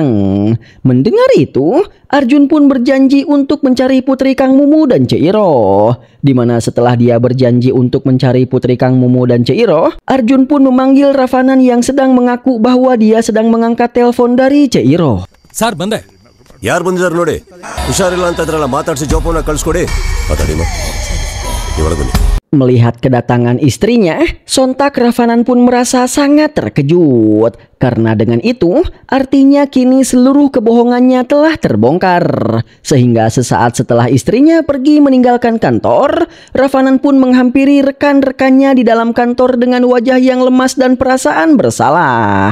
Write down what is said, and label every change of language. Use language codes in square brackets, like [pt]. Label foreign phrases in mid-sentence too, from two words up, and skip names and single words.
[id] Mendengar itu, Arjun pun berjanji untuk mencari putri Kang Mumu dan Cek Iroh. Di mana setelah dia berjanji untuk mencari putri Kang Mumu dan Cek Iroh, Arjun pun memanggil Ravanan yang sedang mengaku bahwa dia sedang mengangkat telepon dari Cek Iroh. [kn] ಸರ್ ಬಂದೆ. ಯಾರು ಬಂದಿದ್ದಾರೆ ನೋಡಿ. ಹುಷಾರಿಲ್ಲ ಅಂತ ಇದ್ರಲ್ಲ, ಮಾತಾಡಿಸಿ ಜೋಪನ ಕಳಿಸ್ಕೊಡಿ. ಮಾತಾಡಿ ಒಳಗೆ ಬನ್ನಿ. [id] Melihat kedatangan istrinya, sontak Ravanan pun merasa sangat terkejut. Karena dengan itu, artinya kini seluruh kebohongannya telah terbongkar. Sehingga sesaat setelah istrinya pergi meninggalkan kantor, Ravanan pun menghampiri rekan-rekannya di dalam kantor dengan wajah yang lemas dan perasaan bersalah.